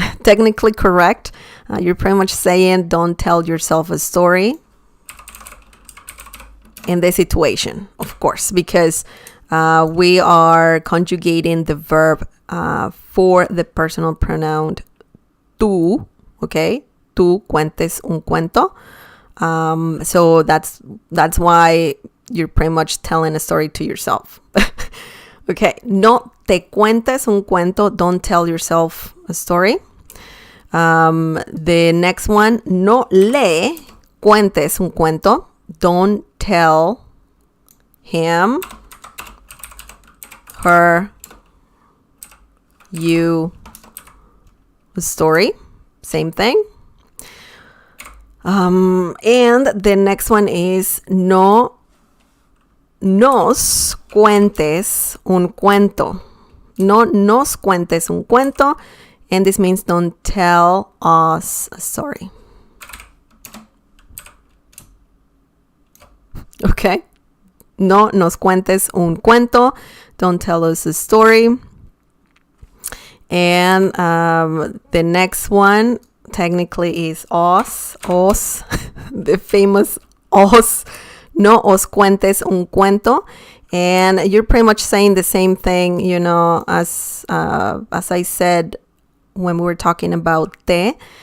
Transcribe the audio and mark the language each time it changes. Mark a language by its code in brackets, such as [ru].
[en] Technically correct. You're pretty much saying don't tell yourself a story in this situation, of course, because we are conjugating the verb for the personal pronoun tú, okay? [es] Tú cuentes un cuento. [en] So that's why you're pretty much telling a story to yourself. [es] Okay, no te cuentes un cuento. [en] Don't tell yourself a story. The next one, [es] no le cuentes un cuento. [en] Don't tell him, her, you a story. Same thing. And the next one is no [es] nos cuentes un cuento. No nos cuentes un cuento. [en] And this means don't tell us a story. Okay? [es] No nos cuentes un cuento. [en] Don't tell us a story. And the next one technically is os, the famous os. [es] No os cuentes un cuento. [en] And you're pretty much saying the same thing, you know, as I said when we were talking about te.